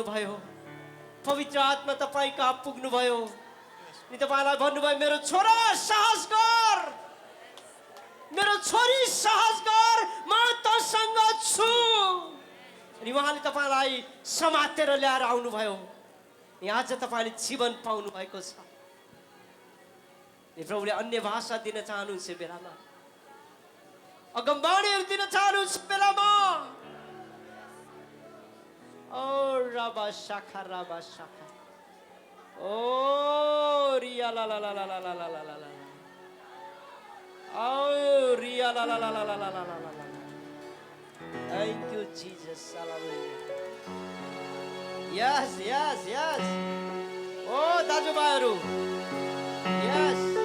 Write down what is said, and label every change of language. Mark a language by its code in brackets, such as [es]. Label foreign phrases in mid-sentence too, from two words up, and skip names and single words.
[ne] भयो पवित्र आत्मा तपाईँ कहाँ पुग्नु भयो अनि तपाईलाई भन्नुभयो मेरो छोरा साहस गर मेरो छोरी साहस गर म तसँग छु अनि उहाँले तपाईलाई समातेर ल्याएर आउनुभयो अनि आज तपाईले जीवन पाउनु भएको छ अनि प्रभुले अन्य भाषा दिन चाहनुहुन्छ बेलामा अगमबाणीहरू दिन चाहनुहुन्छ बेलामा ओ राबा शाखा ओ रिया ला ला ला ला ला ला ला ला ला ओ रिया ला ला ला ला ला ला ला ला ला [en] Thank you Jesus hallelujah Yes Oh दाजुभाइहरू Yes